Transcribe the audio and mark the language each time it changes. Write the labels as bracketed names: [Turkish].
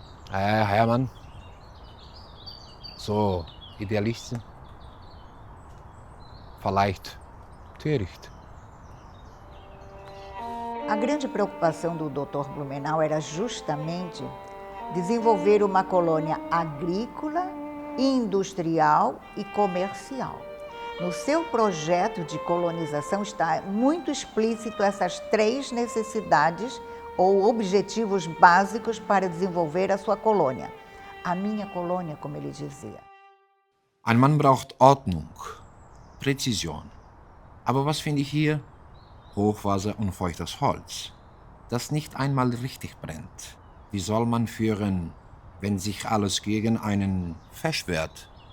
[German] Hermann, so Idealisten, vielleicht töricht. [Portuguese] A grande preocupação do Dr. Blumenau era justamente desenvolver uma colônia agrícola, industrial e comercial. No seu projeto de colonização está muito explícito essas três necessidades ou objetivos básicos para desenvolver a sua colônia. A minha colônia, como ele dizia. [German] Ein Mann braucht Ordnung, Präzision. Aber was finde ich hier? Hochwasser und feuchtes Holz, das nicht einmal richtig brennt. Wie soll man führen, wenn sich alles gegen einen verschwört?